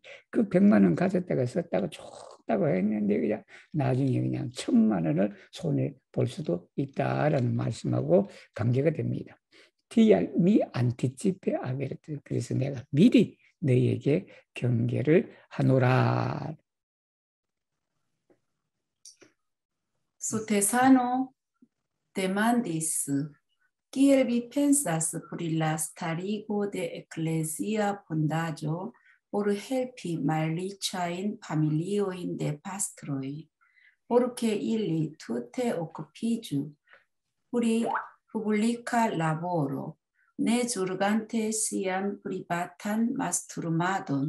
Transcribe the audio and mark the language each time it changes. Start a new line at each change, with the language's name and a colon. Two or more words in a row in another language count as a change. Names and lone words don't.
Korean: 그 100만 원 가졌다가 썼다가 좋다고 했는데 그냥 나중에 그냥 1000만 원을 손에 볼 수도 있다라는 말씀하고 관계가 됩니다.
Ido: mi anticipe avertas.
Korean: 그래서 내가 미리 너희에게 경계를 하노라.
Esperanto: Sutesano demandis, kiel vi pensas pri la starigo de ecclesia fondaĵo por helpi malriĉajn familiojn de pastroj, por ke ili tute okupiĝu pri publika laboro, ne ĵurgante sian privatan mastrumadon.